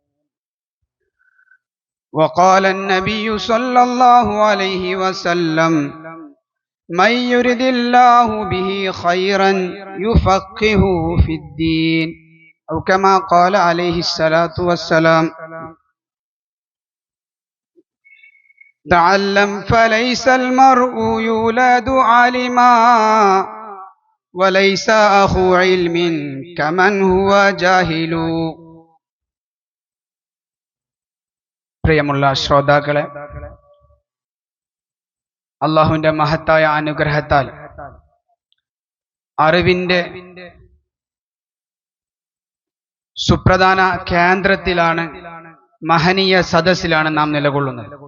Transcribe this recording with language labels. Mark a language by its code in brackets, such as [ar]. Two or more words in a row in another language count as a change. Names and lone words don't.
[ar] وقال النبي صلى الله عليه وسلم: من يرد الله به خيرا يفقهه في الدين، أو كما قال عليه الصلاة والسلام: تعلم فليس المرء يولد عالما وليس أخو علم كمن هو جاهل. [ml] പ്രിയമുള്ള ശ്രോതാക്കളെ, അള്ളാഹുവിന്റെ മഹത്തായ അനുഗ്രഹത്താൽ അറിവിന്റെ സുപ്രധാന കേന്ദ്രത്തിലാണ്, മഹനീയ സദസ്സിലാണ് നാം നിലകൊള്ളുന്നത്.